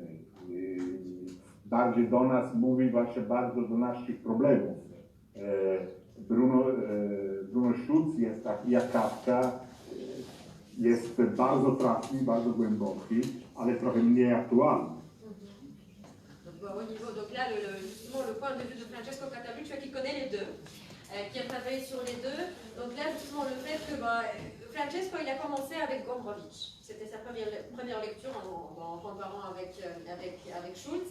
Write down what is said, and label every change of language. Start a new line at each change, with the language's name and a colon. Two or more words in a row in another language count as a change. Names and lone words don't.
Polish: Bardziej do nas mówi właśnie bardzo do naszych problemów. Bruno Schulz jest taki jak Kafka, jest bardzo trafny, bardzo głęboki, ale trochę mniej aktualny.
French: Au niveau, donc là, justement, le point de vue de Francesco Cataluccio qui connaît les deux, qui a travaillé sur les deux. Donc là, justement, le fait que Francesco, il a commencé avec Gombrowicz. C'était sa première lecture en comparant avec Schulz.